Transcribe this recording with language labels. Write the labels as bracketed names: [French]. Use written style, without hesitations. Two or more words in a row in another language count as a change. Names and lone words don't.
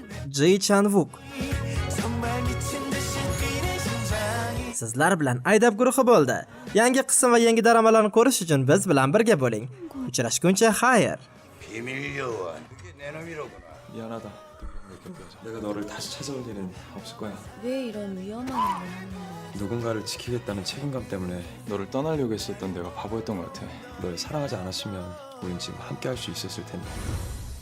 [Korean] Ji Chan-wook. 정말 미친 듯이 뛰는 심장이 [Uzbek] Sizlar bilan Aydab guruhi bo'ldi. Yangi qism va yangi dramalarni ko'rish uchun biz bilan birga bo'ling. Uchrashguncha xayr. [Korean] 비밀 요원. 그게 내 놈이로구나. 미안하다. 이렇게 보자. 내가 너를 다시 찾아올 일은 없을 거야. 왜 이런 위험한 일을 하는 거야? 누군가를 지키겠다는 책임감 때문에 너를 떠나려고 했었던 내가 바보였던 것 같아. 널 사랑하지 않았으면 우린 지금 함께 할 수 있었을 텐데.